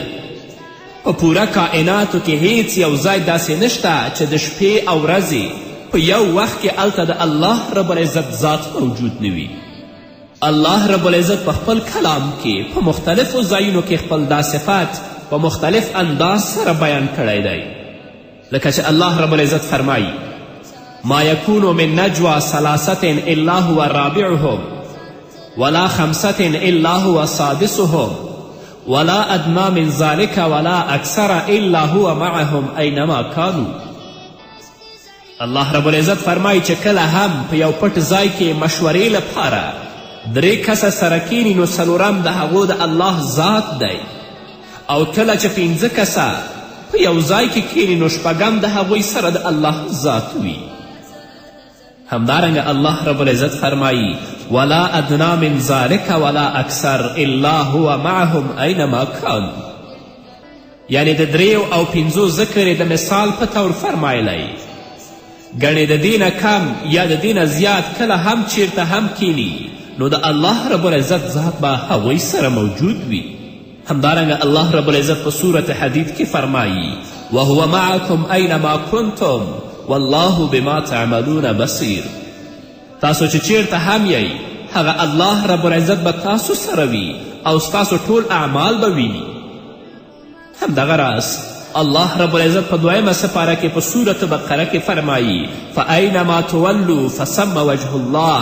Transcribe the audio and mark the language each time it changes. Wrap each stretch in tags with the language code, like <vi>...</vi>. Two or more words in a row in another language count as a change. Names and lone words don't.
<ps>په پوره کائناتو کې هیڅ یو ځای داسې نشته چې د شپې او ورځې په یو وخت کې هلته د الله رب العزت ذات موجود نه وي. الله رب العزت په خپل کلام کې په مختلفو ځایونو کې خپل دا صفات په مختلف انداز سره بیان کړی دی. لکه چې الله رب العزت فرمایي:</ps> <ar>ما یکون من نجوى ثلاثة الا هو رابعهم ولا خمسة الا هو سادسهم ولا ادنى من ذلك ولا اکثر الا هو معهم اینما کانوا.</ar> <ps>الله رب العزت فرمایي چې کله هم په یو پټ ځای کې مشورې لپاره 3 کسه سره کینی نو څلورم د هغو د الله ذات دی، او کله چې 5 کسه په یو ځای کې کینی نو شپږم د هغوی سره د الله ذات وي. همدارنګه الله رب العزت فرمایي:</ps> <ar>ولا ادنا من ذلك ولا اکثر الا هو معهم اینما کانوا.</ar> <ps>یعنی د 3 او 5 ذکر د مثال په طور فرمایلی. ګڼې د دې نه کم یا د دې نه زیات کله هم چیرته هم کینی نو د الله رب العزت ذات به هغوی سره موجود وي. همدارنګه الله رب العزت په صورت حدید کې فرمایي:</ps> <ar>وهو معکم اینما کنتم والله بما تعملون بصیر.</ar> <ps>تاسو چې چیرته هم یی هغه الله رب العزت به تاسو سره وي او ستاسو ټول اعمال به ویني. همدغه راز الله رب العزت په 2 سپاره کې په صورت بقره کې فرمایي:</ps> <ar>فاینما تولوا فثم وجه الله.</ar>